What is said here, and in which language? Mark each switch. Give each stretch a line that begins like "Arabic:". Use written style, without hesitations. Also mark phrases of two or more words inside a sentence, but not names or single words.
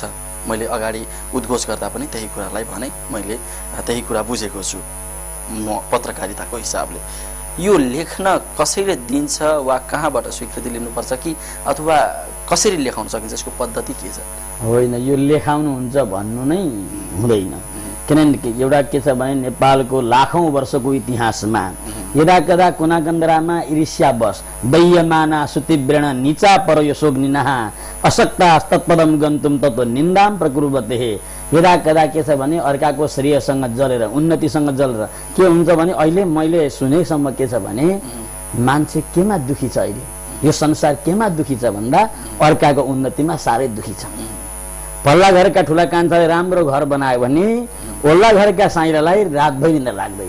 Nepali: मैले अगाडि उद्घोष गर्दा पनि त्यही कुरालाई भने, मैले त्यही कुरा बुझेको छु म पत्रकारिताको हिसाबले। यो लेख्न कसैले दिन्छ वा कहाँबाट स्वीकृति लिनुपर्छ कि अथवा कसरी लेखाउन सकिन्छ, यसको पद्धति के छ? होइन, यो लेखाउनुहुन्छ भन्नु नै हुँदैन। किनभने एउटा के छ भने नेपालको लाखौं वर्षको इतिहासमा यदा कदा कुना कन्दरामा ईर्ष्यावश
Sanskrit: दयमाना सुतिव्रण नीचा पर यशोग्निनः अशक्ता तत्पदम गन्तुम तत्व निन्दाम प्रकुर्वते।
Nepali: यदा कदा के छ भने अर्काको श्रेयसँग जलेर, उन्नतिसँग जलेर के हुन्छ भने अहिले मैले सुनेसम्म के छ भने मान्छे केमा दुखी छ, अहिले यो संसार केमा दुखी छ भन्दा अर्काको उन्नतिमा साह्रै दुखी छ। पल्ला घरका ठुला कान्छाले राम्रो घर बनायो भने ओल्ला घरका साइरालाई रातभरि निन्द्रा लाग्दैन।